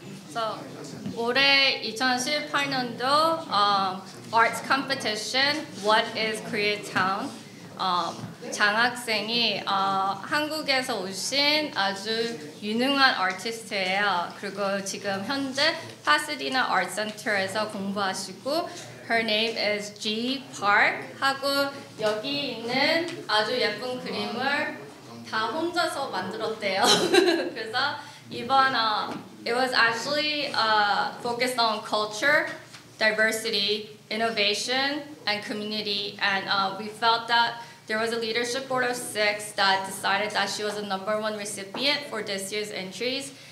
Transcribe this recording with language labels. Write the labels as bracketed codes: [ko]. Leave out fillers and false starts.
[en] So, [ko] 올해 2018년도 [en] Arts Competition What is Koreatown? [ko] 장학생이 한국에서 오신 아주 유능한 아티스트예요. 그리고 지금 현재 파사디나 아트 센터에서 공부하시고 [en] Her name is G Park [ko] 하고 여기 있는 아주 예쁜 그림을 다 혼자서 만들었대요. 그래서 이번 [en] it was actually focused on culture, diversity, innovation, and community. And we felt that there was a leadership board of 6 that decided that she was the #1 recipient for this year's entries.